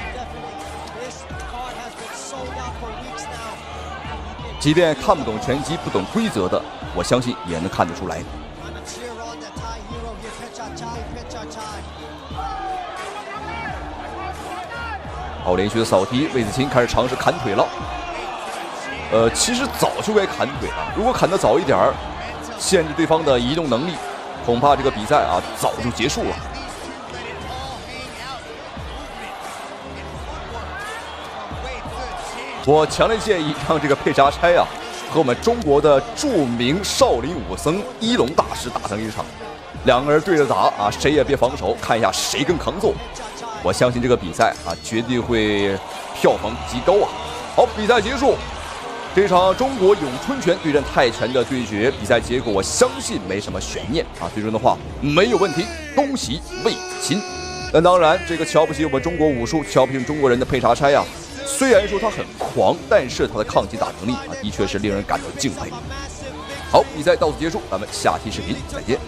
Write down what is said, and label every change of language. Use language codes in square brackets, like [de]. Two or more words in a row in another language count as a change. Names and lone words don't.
[zh] 即便看不懂拳击、不懂规则的，我相信也能看得出来。好，连续的扫踢，魏子钦開始嘗試砍腿了。其實早就該砍腿了，如果砍得早一點，限制對方的移動能力，恐怕這個比賽啊早就結束了。我強烈建議讓這個佩查柴啊和我們中國的著名少林武僧一龍大師打上一場，兩個人對着打啊，誰也別防守，看一下誰更抗揍。我相信這個比賽啊絕對會票房極高啊。好，比賽結束。這場中國詠春拳對戰泰拳的對決，比賽結果我相信沒什麼懸念啊，最終的話沒有問題，恭喜魏子钦。但當然，這個瞧不起我們中國武術、瞧不起中國人的佩查柴啊，雖然說他很狂，但是他的抗擊打能力啊，的確是令人感到敬佩。好，比賽到此結束，咱們下期視頻再見。